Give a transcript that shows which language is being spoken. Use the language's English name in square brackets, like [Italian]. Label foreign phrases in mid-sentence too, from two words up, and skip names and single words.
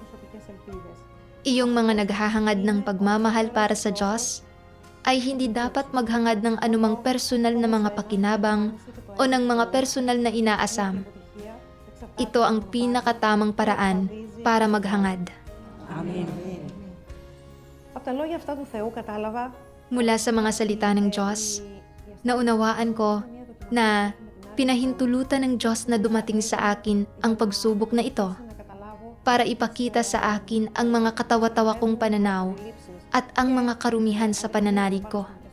[Filipino] Iyong mga naghahangad ng pagmamahal para sa Diyos ay hindi dapat maghangad ng anumang personal na mga pakinabang o ng mga personal na inaasam. Ito ang pinakatamang paraan para maghangad. Amen. [Greek] Από τα λόγια αυτά του Θεού κατάλαβα [Filipino] Mula sa mga salita ng Diyos, naunawaan ko na pinahintulutan ng Diyos na dumating sa akin ang pagsubok na ito para ipakita sa akin ang mga katawa-tawa kong pananaw at ang mga karumihan sa pananalig ko.